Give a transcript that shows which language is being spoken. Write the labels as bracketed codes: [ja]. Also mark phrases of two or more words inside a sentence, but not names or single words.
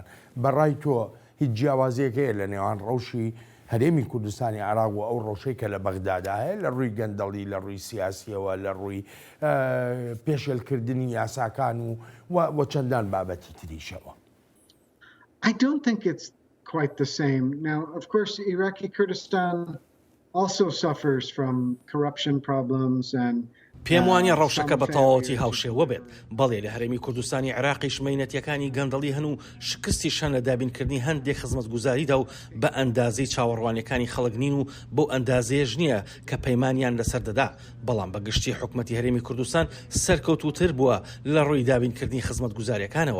[ckb] بەڕای تۆ هیچ جیاوازیەک هەیە لە نێوان ڕەوشی هەرێمی کوردستانی عێراق و ئەو ڕەوشەی کە لە بەغدادا هەیە لە ڕووی گەندەڵی لە ڕووی سیاسیەوە لە ڕووی پێشێلکردنی یاساکان و چەندان بابەتی تریشەوە؟ [en] I don't think it's quite the same. Now, of course, Iraqi Kurdistan also suffers from corruption problems and [ckb] پێم وانە ڕەوشەکە بە تەواوەتی هاوشێوە بێت. بەڵێ لە هەرێمی کوردستانی عێراقیش مەینەتیەکانی گەندەڵی هەن و شکستی شەن لە دابینکردنی هەندێک خزمەتگوزاریدا و بە ئەندازەی چاوەڕوانیەکانی خەڵک نین و بۆ ئەندازەیەش نییە کە پەیمانیان لەسەر دەدا. بەڵام بە گشتی حکومەتی هەرێمی کوردستان سەرکەوتوتر بووە لە ڕووی دابینکردنی خزمەتگوزاریەکانەوە.